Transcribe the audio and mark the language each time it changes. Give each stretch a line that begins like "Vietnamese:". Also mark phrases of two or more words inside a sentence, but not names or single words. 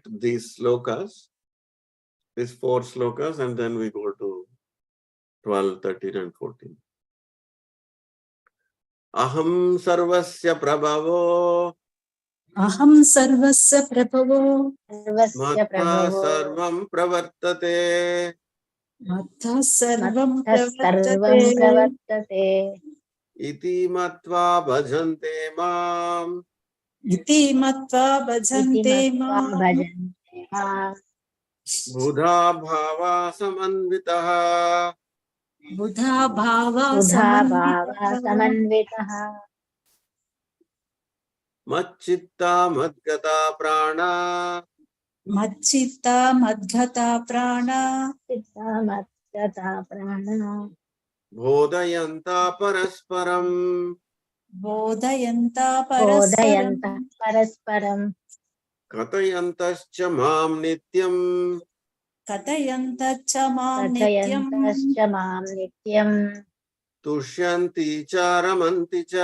English: these slokas, these 4 slokas, and then we go to 12, 13, and 14.
Sanskrit: Aham sarvasya prabhavo అహం సర్వస్య ప్రభవో సర్వస్య matta ప్రభవో sarvam pravartate మత్తా సర్వం సర్వం ప్రవర్తతే ప్రవర్తతే iti matva bhajante mam ఇతి మత్వా ఇతి భజంతే మత్వా మాం భజన్తే మాం buddha bhava samanvitah బుధా భావా బుధా భావ సమన్వితః సమన్వితః macchitta madgata prana మచ్చిత్తా మద్గతా ప్రాణ చిత్తమత్యత ప్రాణ bodhayanta parasparam బోధయంతా బోధయంత పరస్పరం పరస్పరం కథయంతశ్చ మాం నిత్యం కథయంతచ్చ మాం నిత్యం కథయంతశ్చ మాం నిత్యం తుష్యంతి చ రమంతి చ